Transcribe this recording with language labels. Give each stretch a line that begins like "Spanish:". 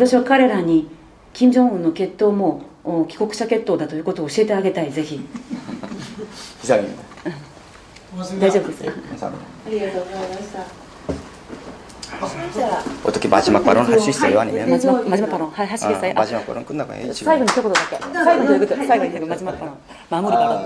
Japanese: 私は彼らに金正恩の血統も帰国者血統だということを教えてあげたい。ぜひ。
Korean: 이상입니다.
Japanese: 大丈夫です。
Korean: 감사합니다.
Japanese: ありがとうございました。
Korean: 어떻게 마지막 발언 할 수 있어요? 아니면 마지막 발언 하시겠어요? 마지막 발언 끝나가요.
Japanese: 最後に一言だけ。最後に一言。最後に
Korean: 마지막 발언. 마무리 발언.